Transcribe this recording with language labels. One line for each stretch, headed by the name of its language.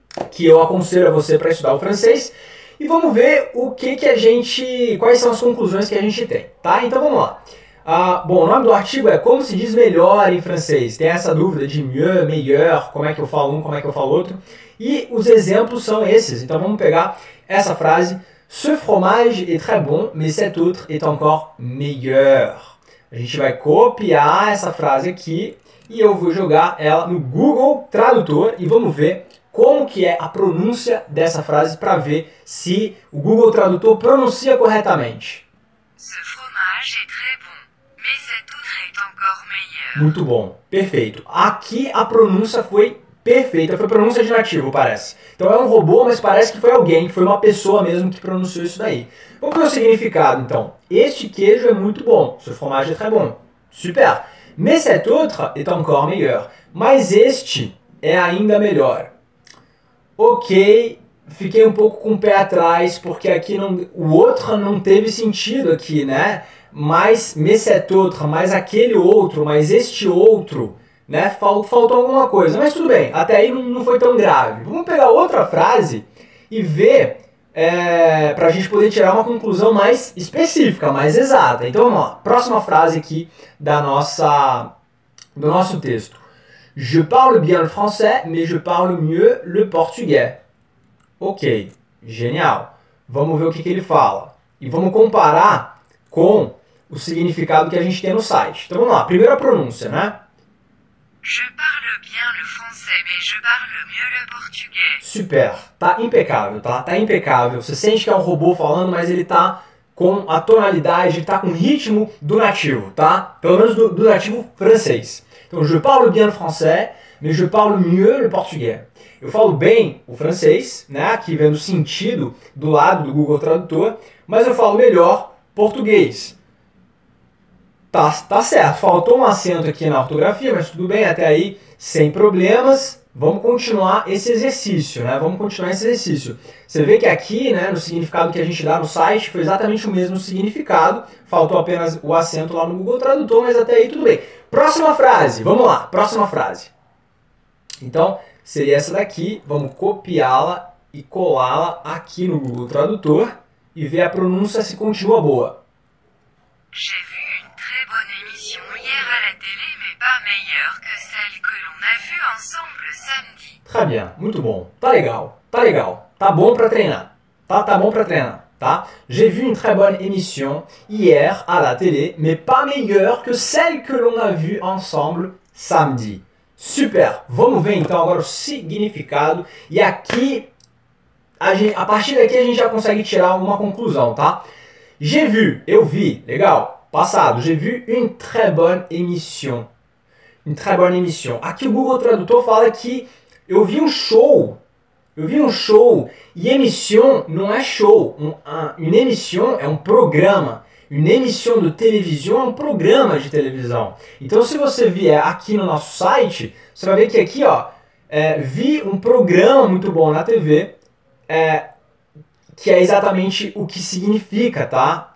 Portuguese: Que eu aconselho a você para estudar o francês, e vamos ver o que a gente, quais são as conclusões que a gente tem, tá? Então vamos lá. Bom, o nome do artigo é Como se diz melhor em francês. Tem essa dúvida de mieux, meilleur, como é que eu falo um, como é que eu falo outro. E os exemplos são esses. Então vamos pegar essa frase.
French: Ce fromage est très bon, mais cet autre est encore meilleur.
Portuguese: A gente vai copiar essa frase aqui e eu vou jogar ela no Google Tradutor e vamos ver como que é a pronúncia dessa frase para ver se o Google Tradutor pronuncia corretamente.
French: Ce fromage est très bon, mais cet autre est encore meilleur.
Portuguese: Muito bom, perfeito. Aqui a pronúncia foi perfeita, foi pronúncia de nativo, parece. Então é um robô, mas parece que foi alguém, que foi uma pessoa mesmo que pronunciou isso daí. Vamos ver o significado, então. Este queijo é muito bom.
French: Ce fromage est très bon.
Portuguese: Super.
French: Mais cet autre est encore meilleur.
Portuguese: Mas este é ainda melhor. Ok, fiquei um pouco com o pé atrás, porque aqui o outro não teve sentido aqui, né? Mas
French: cet autre,
Portuguese: mais aquele outro, mas este outro, né? Faltou alguma coisa, mas tudo bem, até aí não foi tão grave. Vamos pegar outra frase e ver, para a gente poder tirar uma conclusão mais específica, mais exata. Então vamos lá, próxima frase aqui do nosso texto.
French: Je parle bien le français, mais je parle mieux le portugais.
Portuguese: Ok, genial. Vamos ver o que ele fala. E vamos comparar com o significado que a gente tem no site. Então vamos lá, primeira pronúncia, né?
French: Je parle bien le français, mais je parle mieux le portugais.
Portuguese: Super, tá impecável, tá? Tá impecável. Você sente que é um robô falando, mas ele tá com a tonalidade, ele tá com o ritmo do nativo, tá? Pelo menos do nativo francês.
French: Então, je parle bien le français, mais je parle mieux le portugais.
Portuguese: Eu falo bem o francês, né? Aqui vendo o sentido do lado do Google Tradutor, mas eu falo melhor português. Tá certo, faltou um acento aqui na ortografia, mas tudo bem, até aí, sem problemas. Vamos continuar esse exercício, né? Vamos continuar esse exercício. Você vê que aqui, né, no significado que a gente dá no site, foi exatamente o mesmo significado. Faltou apenas o acento lá no Google Tradutor, mas até aí tudo bem. Próxima frase, vamos lá, próxima frase. Então, seria essa daqui. Vamos copiá-la e colá-la aqui no Google Tradutor e ver a pronúncia se continua boa.
French: J'ai vu une très bonne émission hier à la télé, mais pas meilleure que celle que l'on a vue ensemble samedi. Très bien,
Portuguese: muito bom. Tá legal, tá legal. Tá bom para treinar. Tá bom para treinar, tá?
French: J'ai vu une très bonne émission hier à la télé, mais pas meilleure que celle que l'on a vue ensemble samedi.
Portuguese: Super! Vamos ver então agora o significado. E aqui, a partir daqui a gente já consegue tirar uma conclusão, tá?
French: J'ai vu,
Portuguese: eu vi, legal.
French: Passado, j'ai vu une très bonne émission. Une très bonne émission.
Portuguese: Aqui o Google Tradutor fala que eu vi um show. Eu vi um show. E émission não é show.
French: Une émission
Portuguese: é um programa.
French: Une émission de télévision
Portuguese: é um programa de televisão. Então, se você vier aqui no nosso site, você vai ver que aqui, ó, vi um programa muito bom na TV, que é exatamente o que significa, tá?